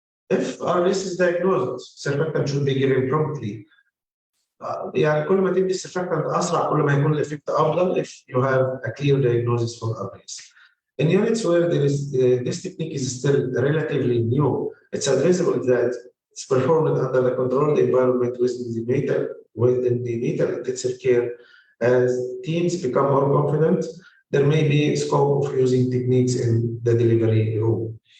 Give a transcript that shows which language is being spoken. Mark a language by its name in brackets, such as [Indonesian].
[English] If RLS is diagnosed, surfactant should be given promptly. [Arabic] يعني كل ما تدي السرفاكتنت اسرع كل ما يكون الافكت افضل [English] if you have a clear diagnosis for RLS. In units where there is this technique is still relatively new, it's advisable that it's performed under the controlled environment within the natal intensive care. As teams become more confident, there may be scope of using techniques in the delivery room.